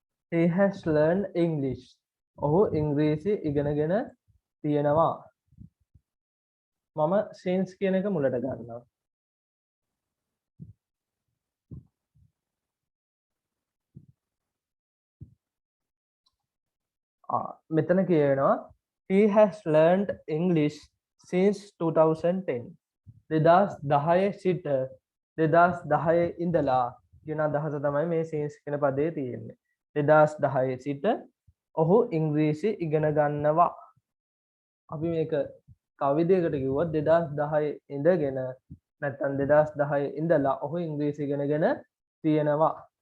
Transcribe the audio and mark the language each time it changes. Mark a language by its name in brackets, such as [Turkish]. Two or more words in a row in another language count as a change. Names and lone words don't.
[English] he has learned English. [Sinhala] ඔහු ඉංග්‍රීසි ඉගෙනගෙන තියෙනවා. මම since කියන එක මුලට ගන්නවා. මෙතන කියනවා [English] he has learned English since 2010. [Sinhala] 2010 සිට 2010 ඉඳලා කියන අදහස තමයි මේ since කියන පදේ තියෙන්නේ. 2010 සිට ඔහු ඉංග්‍රීසි ඉගෙන ගන්නවා. අපි මේක තව විදිහකට කිව්වොත් 2010 ඉඳගෙන නැත්නම් 2010 ඉඳලා ඔහු ඉංග්‍රීසි ඉගෙනගෙන තියෙනවා.